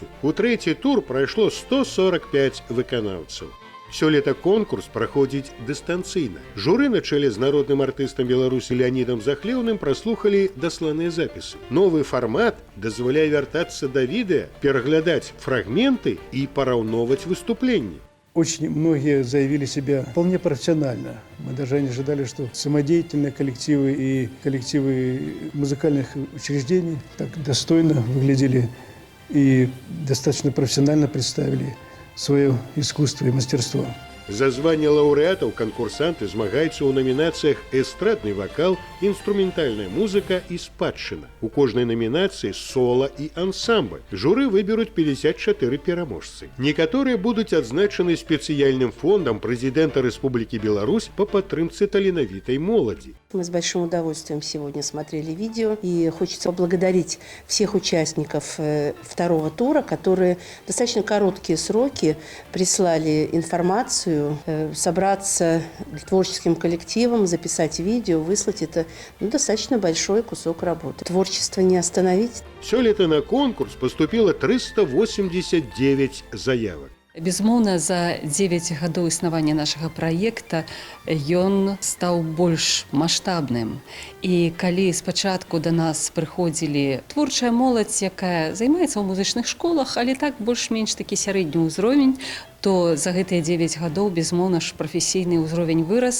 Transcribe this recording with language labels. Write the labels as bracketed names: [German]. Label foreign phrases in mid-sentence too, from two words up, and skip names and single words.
[Belarusian] У трэці тур прайшло 145 выканаўцаў. Сёлета конкурс праходзіць дыстанцыйна. Журы на чале з народным артыстам Беларусі Леанідам Захлеўным праслухалі дасланыя запісы. Новы фармат дазваляе вяртацца да відэа, пераглядаць фрагменты и параўноўваць выступленні. [Russian] Очень многие заявили себя вполне профессионально. Мы даже не ожидали, что самодеятельные коллективы и коллективы музыкальных учреждений так достойно выглядели и достаточно профессионально представили свое искусство и мастерство. [Belarusian] За званне лаўрэатаў канкурсанты змагаюцца ў намінацыях эстрадны вакал, інструментальная музыка і спадчына. У кожнай намінацыі сола і ансамбль. Журы выберуць 54 пераможцы. Некаторыя будуць адзначаны спецыяльным фондам прэзідэнта Рэспублікі Беларусь по падтрымцы таленавітай моладзі. [Russian] Мы с большим удовольствием сегодня смотрели видео, и хочется поблагодарить всех участников второго тура, которые в достаточно короткие сроки прислали информацию, собраться творческим коллективом, записать видео, выслать это достаточно большой кусок работы. Творчество не остановить. [Belarusian] Сёлета на конкурс поступило 389 заявок. Безумоўна, за 9 гадоў існавання нашага праекта ён стаў больш маштабным. І калі спачатку да нас прыходзілі творчая моладзь, якая займаецца ў музычных школах, але так больш-менш такі сярэдні ўзровень, то за гэтыя 9 гадоў, безумоўна ж, прафесійны ўзровень вырас.